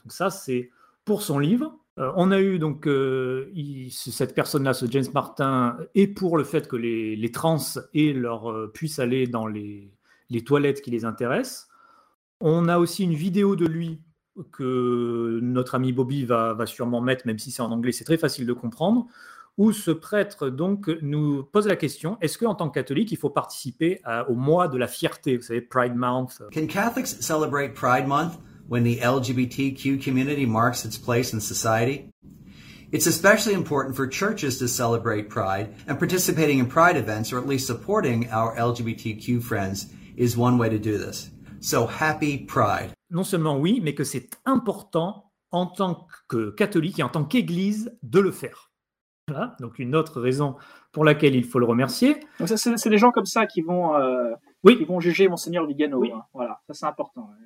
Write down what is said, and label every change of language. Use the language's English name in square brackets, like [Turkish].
[French] Donc ça, c'est pour son livre. On a eu donc cette personne-là, ce James Martin, et pour le fait que les trans et leur puissent aller dans les toilettes qui les intéressent. On a aussi une vidéo de lui que notre ami Bobby va sûrement mettre, même si c'est en anglais, c'est très facile de comprendre, où ce prêtre donc nous pose la question: est-ce qu'en tant que catholique, il faut participer au mois de la fierté, vous savez, Pride Month? [English] Can Catholics celebrate Pride Month when the LGBTQ community marks its place in society? It's especially important for churches to celebrate Pride, and participating in Pride events, or at least supporting our LGBTQ friends, is one way to do this. So happy Pride. [French] Non seulement oui, mais que c'est important en tant que catholique et en tant qu'église de le faire. Voilà, donc une autre raison pour laquelle il faut le remercier. Donc ça, c'est des gens comme ça qui vont, qui vont juger Monseigneur Vigano. Oui. Hein. Voilà, ça c'est important.